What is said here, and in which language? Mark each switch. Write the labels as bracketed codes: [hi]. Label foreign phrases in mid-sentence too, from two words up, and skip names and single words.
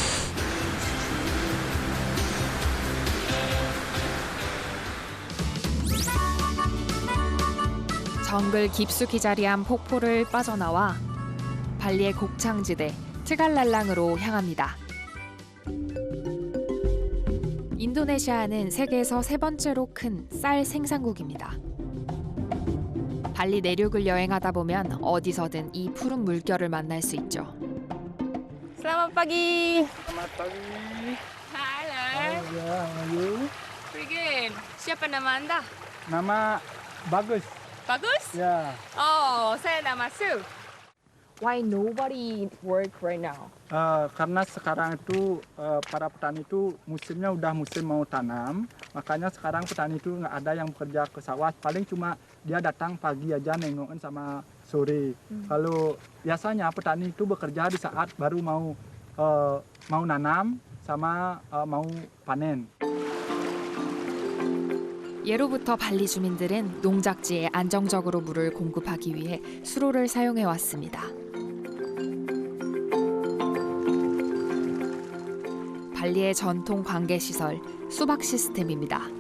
[ko] 정글 깊숙이 자리한 폭포를 빠져나와 발리의 곡창지대 트갈랄랑으로 향합니다. 인도네시아는 세계에서 3번째로 큰 쌀 생산국입니다. 발리 내륙을 여행하다 보면 어디서든 이 푸른 물결을 만날 수 있죠. [id] Selamat pagi. Selamat pagi. Halo. Ya, ayo. Begin. Siapa nama Anda? Nama Bagus. Bagus? Ya. Oh, saya nama Su. [en] Why nobody work right now? [id] Karena sekarang itu para petani itu musimnya udah musim mau tanam, makanya sekarang petani itu nggak ada yang bekerja ke sawah, paling cuma dia datang pagi aja nengokin sama sore. Kalau biasanya petani itu bekerja di saat baru mau nanam sama mau panen. [ko] 예로부터 발리 주민들은 농작지에 안정적으로 물을 공급하기 위해 수로를 사용해 왔습니다. 발리의 전통 관계 시설 수박 시스템입니다.